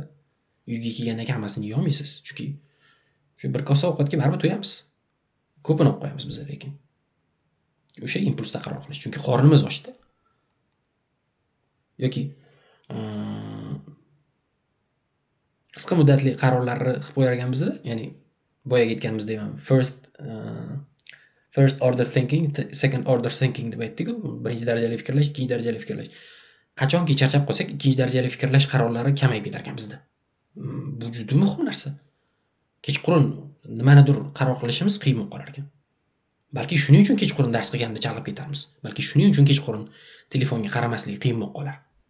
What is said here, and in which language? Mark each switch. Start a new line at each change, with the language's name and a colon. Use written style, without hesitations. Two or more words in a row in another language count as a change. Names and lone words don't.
Uzbek: Uyga kelgandan keyin hammasini yeya olmaysiz, chunki shu bir kosa ovqatga baribir to'yamiz. Ko'pini olib qo'yamiz biz lekin. O'sha impulsda qaror qilish, chunki qornimiz ochdi. Yoki qisqa muddatli qarorlarni qilib qo'yar ekanmiz-da, ya'ni boyaga aytganimizdek
English: first order thinking, second order thinking
Uzbek: deb aytdik-ku, birinchi darajali fikrlash, ikkinchi darajali fikrlash. Qachonki charchab qolsak, ikkinchi darajali fikrlash qarorlari kamayib ketar ekan bizda. Bu juda muhim narsa. Kechqurun nimanidir qaror qilishimiz qiyin bo'lib qolar ekan. Balki shuning uchun kechqurun dars qilganda chalib ketarmiz. Balki shuning uchun kechqurun telefonga qaramaslik qiyin bo'lib qolar.